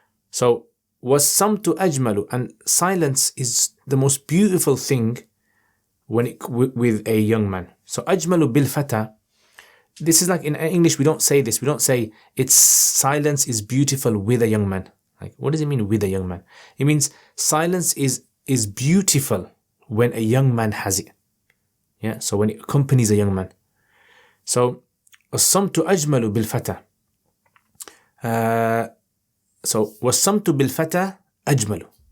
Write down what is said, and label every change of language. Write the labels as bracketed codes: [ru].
[ar] So, وَالصَّمْتُ أَجْمَلُ. [en] And silence is the most beautiful thing with a young man. [ar] So, أَجْمَلُ بِالْفَتَى. [en] This is like in English, we don't say this. We don't say it's silence is beautiful with a young man. Like, what does it mean with a young man? It means silence is beautiful when a young man has it. Yeah, so when it accompanies a young man. [ar] So, الصمت أجمل بالفتى. So, والصمت بالفتى أجمل.